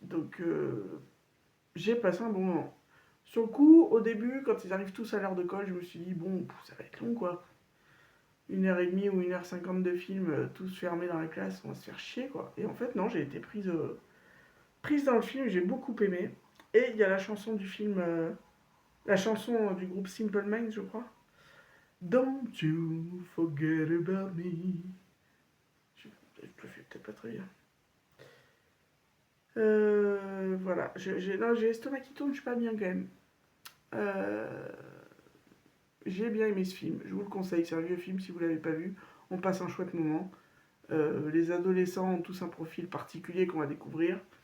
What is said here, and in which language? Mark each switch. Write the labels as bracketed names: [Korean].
[French] Donc, j'ai passé un bon moment. Sur le coup, au début, quand ils arrivent tous à l'heure de colle, je me suis dit, bon, ça va être long, quoi. 1h30 ou 1h50 de film, tous fermés dans la classe, on va se faire chier, quoi. Et en fait, non, j'ai été prise dans le film, j'ai beaucoup aimé. Et il y a la chanson du film, la chanson du groupe Simple Minds, je crois. [English] Don't you forget about me. [French] Je le fais peut-être pas très bien. Voilà, j'ai l'estomac qui tourne, je suis pas bien quand même. Euh, j'ai bien aimé ce film, je vous le conseille, c'est un vieux film si vous l'avez pas vu. On passe un chouette moment. Les adolescents ont tous un profil particulier qu'on va découvrir.